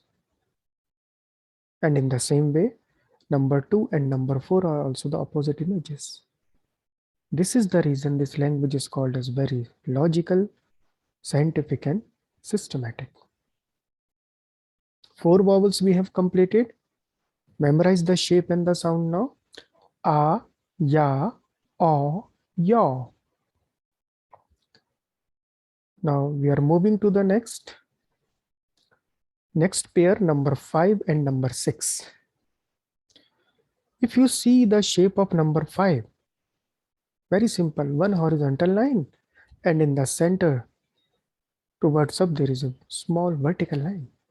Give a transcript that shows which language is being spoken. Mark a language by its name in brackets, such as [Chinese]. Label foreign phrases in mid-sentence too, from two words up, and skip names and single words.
[English] And in the same way, number 2 and number 4 are also the opposite images. This is the reason this language is called as very logical, scientific, and systematic. 4 vowels we have completed. Memorize the shape and the sound now. A, ya, o, yo. Now we are moving to the next pair, number 5 and number 6. If you see the shape of number 5, very simple, one horizontal line, and in the center towards up there is a small vertical line.